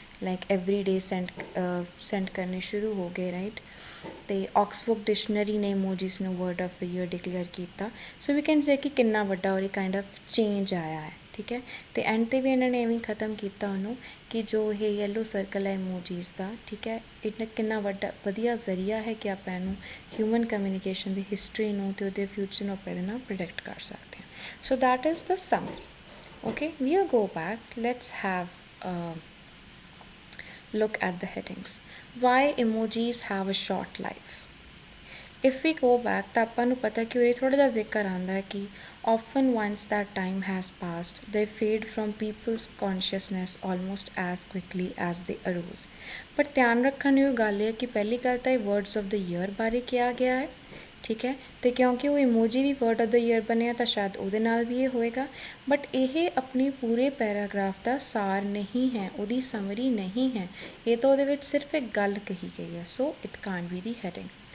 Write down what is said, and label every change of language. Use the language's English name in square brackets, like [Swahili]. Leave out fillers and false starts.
[English] like every day send [Punjabi] ਕਰਨੇ ਸ਼ੁਰੂ ਹੋ ਗਏ ਰਾਈਟ ਅਤੇ ਆਕਸਫੋਰਡ ਡਿਕਸ਼ਨਰੀ ਨੇ ਇਮੋਜੀਜ਼ ਨੂੰ word of the year declare ਕੀਤਾ [English] so we can say [Punjabi] ਕਿ ਕਿੰਨਾ ਵੱਡਾ ਔਰ ਕਾਈਂਡ ਆਫ ਚੇਂਜ ਆਇਆ ਹੈ ਠੀਕ ਹੈ ਅਤੇ ਐਂਡ 'ਤੇ ਵੀ ਇਹਨਾਂ ਨੇ ਐਵੇਂ ਖ਼ਤਮ ਕੀਤਾ ਉਹਨੂੰ ਕਿ ਜੋ ਇਹ ਯੈਲੋ ਸਰਕਲ ਹੈ ਇਮੋਜੀਜ਼ ਦਾ ਠੀਕ ਹੈ ਇਹ ਕਿੰਨਾ ਵਧੀਆ ਜ਼ਰੀਆ ਹੈ ਕਿ ਆਪਾਂ ਇਹਨੂੰ ਹਿਊਮਨ ਕਮਿਊਨੀਕੇਸ਼ਨ ਦੀ ਹਿਸਟਰੀ ਨੂੰ ਅਤੇ ਉਹਦੇ ਫਿਊਚਰ ਨੂੰ ਆਪਾਂ ਇਹਦੇ ਨਾਲ ਪ੍ਰੋਡਿਕਟ ਕਰ ਸਕਦੇ ਹਾਂ [English] So that is the summary okay we'll go back let's have look at the headings. Why emojis have a short life? If we go back [Punjabi] ਤਾਂ ਆਪਾਂ ਨੂੰ ਪਤਾ ਕਿ ਉਹ ਥੋੜ੍ਹਾ ਜਿਹਾ ਜ਼ਿਕਰ ਆਉਂਦਾ ਹੈ ਕਿ [English] often once that time has passed they fade from people's consciousness almost as quickly as they arose. [Punjabi] ਪਰ ਧਿਆਨ ਰੱਖਣ ਯੋਗ ਗੱਲ ਹੈ ਕਿ ਪਹਿਲੀ ਗੱਲ ਤਾਂ ਇਹ words of the year ਬਾਰੇ ਕਿਹਾ ਗਿਆ ਹੈ ਠੀਕ ਹੈ ਅਤੇ ਕਿਉਂਕਿ ਉਹ emoji we word of the year ਬਣਿਆ ਤਾਂ ਸ਼ਾਇਦ ਉਹਦੇ ਨਾਲ ਵੀ ਇਹ ਹੋਏਗਾ ਬਟ ਇਹ ਆਪਣੀ ਪੂਰੇ ਪੈਰਾਗ੍ਰਾਫ ਦਾ ਸਾਰ ਨਹੀਂ ਹੈ ਉਹਦੀ ਸਮਰੀ ਨਹੀਂ ਹੈ ਇਹ ਤਾਂ ਉਹਦੇ ਵਿੱਚ ਸਿਰਫ ਇੱਕ ਗੱਲ ਕਹੀ ਗਈ ਹੈ [English] so it can't be the heading